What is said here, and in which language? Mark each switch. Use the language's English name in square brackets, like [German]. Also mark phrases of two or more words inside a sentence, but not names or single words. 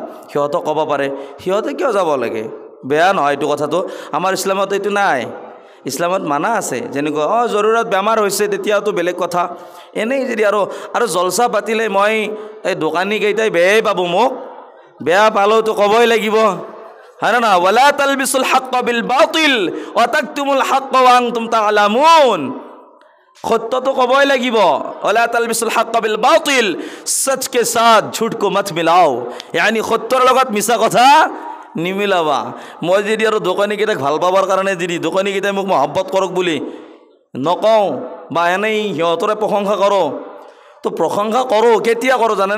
[Assamese] সিহঁতক ক'ব পাৰে, সিহঁতে কিয় যাব লাগে? বেয়া নহয় এইটো কথাটো। আমাৰ ইছলামত এইটো নাই। ইছলামত মানা আছে, যেনেকুৱা জৰুৰত বেমাৰ হৈছে তেতিয়াতো বেলেগ কথা। এনেই যদি আৰু জলচা পাতিলে মই এই দোকানীকেইটাই বেয়াই পাব, মোক বেয়া পালেওতো ক'বই লাগিব, হয় না? [Arabic] ولا تلبسوا الحق بالباطل وتكتموا الحق وأنتم تعلمون. [Assamese] সত্যটো ক'বই লাগিব। [Arabic] ولا تلبسوا الحق بالباطل, [Hindi] सच के साथ झूठ को मत मिलाओ, [Assamese] यानी সত্যৰ লগত মিছা কথা নিমিলাবা। মই যদি আৰু দোকানীকেইটাক ভাল পাবৰ কাৰণে যদি দোকানীকেইটাই মোক মহব্বত কৰক বুলি নকওঁ বা এনেই সিহঁতৰে প্ৰশংসা কৰোঁ, তো প্ৰশংসা কৰোঁ কেতিয়া কৰোঁ জানেনে?